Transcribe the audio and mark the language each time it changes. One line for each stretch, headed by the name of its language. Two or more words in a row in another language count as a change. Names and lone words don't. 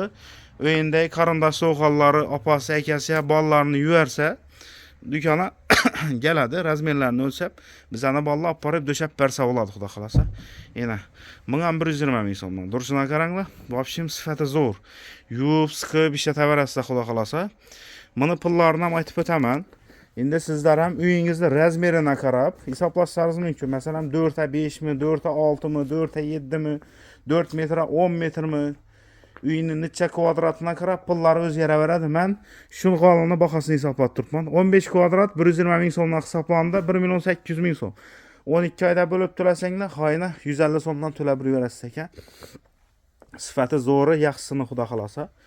Uzbek: Uyindagi qarindosh o'g'illari, opasi, akasi, bolalarini yuvarsa, do'kona keladi, razmerlarini o'lchab, bizani bolalar olib borib do'shab bersa bo'ladi, xudo xolasa. Yana, bunga ham 120 ming so'mdan. Durishini qaranglar. Bu общем sifati zo'r. Yuvib, siqib ishlataverasizlar, xudo xolasa. Buni pullarini ham aytib o'taman. Endi sizlar ham uyingizning razmerini qarab hisoblashlaringiz mumkin. Masalan, 4 ta 5 mi, 4 ta 6 mi, 4 ta 7 mi, 4 metra 10 metrmi? Uyning necha kvadratına qarab pullari o'zgaraveradi. Men shu g'olini bahosini hisoblab turibman. 15 kvadrat 120 ming so'mdan hisoblanganda 1 million 800 ming so'm. 12 oyda bo'lib to'lasanglar, xoyina 150 so'mdan to'lab yuraverasiz ekan. Sifati zo'ri, yaxshisini xudo xolasa.